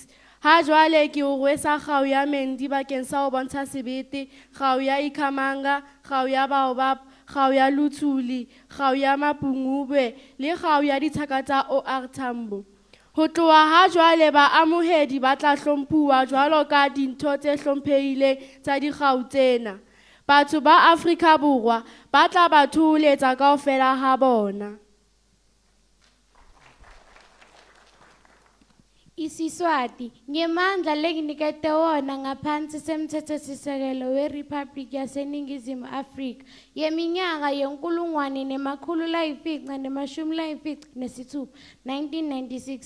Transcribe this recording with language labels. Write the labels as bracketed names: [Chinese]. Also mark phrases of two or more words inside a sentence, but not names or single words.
[Southern Sotho] Ha jwale ke o rwesa kgao ya Mendi bakeng sa ho bontsha sebete, kgao ya Ikhamanga, kgao ya Baobab, kgao ya Luthuli, kgao ya Mapungubwe le kgao ya dithaka tsa OR Tambo. Ho tloha ha jwale baamohedi ba tla hlomphuwa jwalo ka dintho tse hlomphehileng tsa dikgau tsena. Batho ba Afrika Borwa ba tla ba thuhuletsa kaofela ha bona. [Swati] IsiSwati, ngemandla lenginikete wona ngaphansi semthethosisekelo weRiphabhliki yaseNingizimu Afrika yeminyaka yenkulungwane nemakhulu layimfica nemashumi layimfica nesithupha, 1996.